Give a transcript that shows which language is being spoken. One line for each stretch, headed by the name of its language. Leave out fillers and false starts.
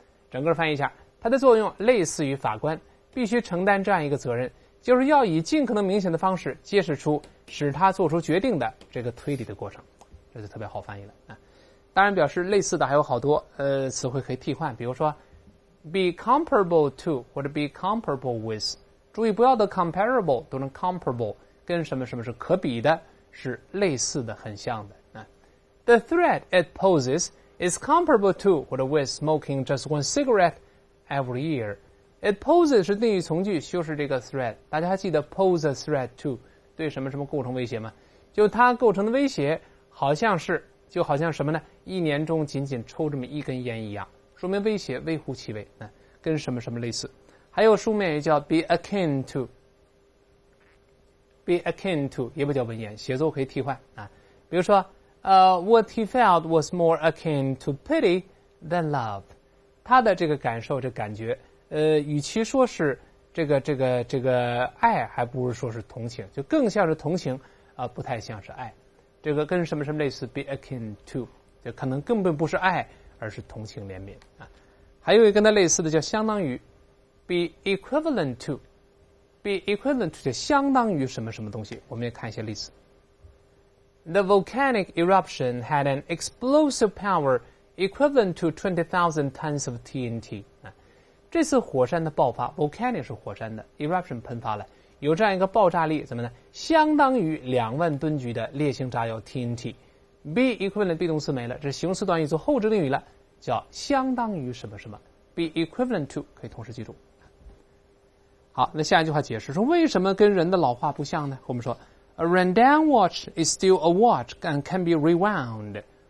Chinese: 整个翻译一下，它的作用类似于法官。必须承担这样一个责任，就是要以尽可能明显的方式揭示出使他做出决定的这个推理的过程，这就特别好翻译了啊。当然，表示类似的还有好多词汇可以替换，比如说
English: be comparable to
Chinese: 或者
English: be comparable with。
Chinese: 注意不要的 comparable 都能 comparable， 跟什么什么是可比的，是类似的，很像的啊。
English: The threat it poses is comparable to 或者 with smoking just one cigarette every year。It poses
Chinese: 是定语从句修饰这个
English: threat，
Chinese: 大家还记得
English: pose a threat to
Chinese: 对什么什么构成威胁吗？就它构成的威胁好像什么呢？一年中仅仅抽这么一根烟一样，说明威胁微乎其微，跟什么什么类似。还有书面也叫
English: be akin to，
Chinese: be akin to 也不叫文言，写作可以替换啊。
English: 比如说what he felt was more akin to pity than love，
Chinese: 他的这个感受这感觉。与其说是这个爱，还不如说是同情，就更像是同情不太像是爱。这个跟什么什么类似 ，
English: be akin to，
Chinese: 就可能根本不是爱，而是同情怜悯啊。还有一个跟它类似的叫相当于 ，
English: be equivalent to，
Chinese: be equivalent to 就相当于什么什么东西。我们也看一些例子。
English: The volcanic eruption had an explosive power equivalent to 20,000 tons of TNT 啊。
Chinese: 这次火山的爆发 volcanic 是火山的 eruption 喷发了，有这样一个爆炸力，怎么呢？相当于2万吨级的烈性炸药 TNT。
English: be equivalent
Chinese: be 动词没了，这是形容词短语做后置定语了，叫相当于什么什么。
English: be equivalent to
Chinese: 可以同时记住。好，那下一句话解释说为什么跟人的老化不像呢？我们说
English: a run-down watch is still a watch and can be rewound。